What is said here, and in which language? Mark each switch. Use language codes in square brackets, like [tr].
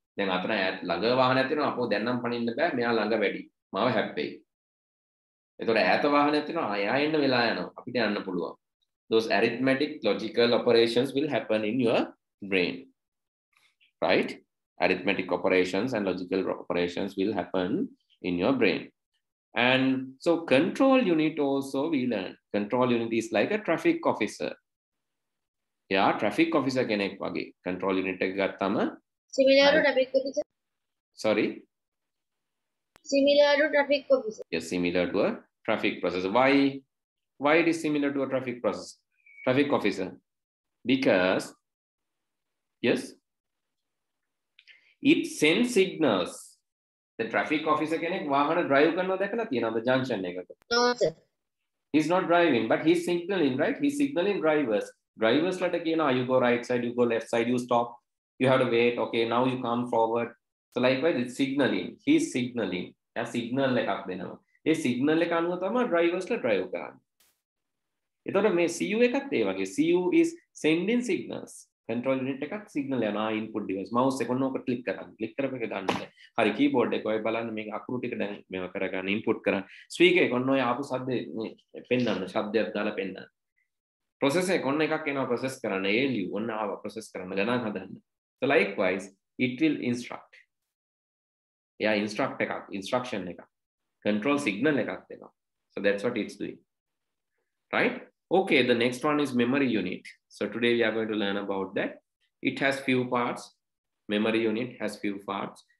[si] දැන් අතන ළඟ වාහනයක් තියෙනවා අපෝ දැන් නම් පනින්න බෑ මෙයා ළඟ වැඩි. මාව හැප්පෙයි. ඒතකොට ඈත වාහනයක් තියෙනවා ආයෙ එන්න වෙලා යනවා. අපිට යන්න පුළුවන්. [en] Those arithmetic logical operations will happen in your brain. Right? Arithmetic operations and logical operations will happen in your brain. And so control unit also we learn. Control unit is like a traffic officer. Yeah, traffic officer කෙනෙක් වගේ. Control unit එක ගත්තම Similar to traffic officer. Sorry? Similar to traffic officer. Yes, similar to a traffic processor. Why it is similar to a traffic officer? Because, yes, it sends signals. [si] The traffic officer කෙනෙක් වාහන drive කරනවා දැකලා තියෙනවද junction එකක? [en] No, sir. He's not driving, but he's signaling, right? He's signaling drivers. Drivers like you go right side, you go left side, you stop, you have to wait. Okay, now you come forward. So likewise, it's signaling. He's signaling. [si] A signal එකක් දෙනවා. ඒ signal එක අනුව තමයි drivers ලා drive කරන්නේ. එතකොට මේ CU එකත් ඒ වගේ. [en] CU is sending signals. [si] Control unit එකක් signal යනවා input device. mouse එක ඔන්නෝක click කරන්න. click කරපෙක ගන්න. හරි keyboard එක ඔය බලන්න මේක අකුරු ටික දැන් මේව කරගන්න input කරන්න. speaker එක ඔන්න ඔය ආපු ශබ්දේ මේ පෙන්නන්න. ශබ්දයක් දාලා පෙන්නන්න. processor එක ඔන්න එකක් එනවා process කරන්න. ALU ඔන්න ආව process කරන්න ගණන් හදන්න. [en] So likewise, it will instruct. Yeah, instruct එකක්, instruction එකක්. Control signal එකක් දෙනවා. So that's what it's doing. Right? Okay, the next one is memory unit. So today we are going to learn about that. It has few parts. Memory unit has few parts.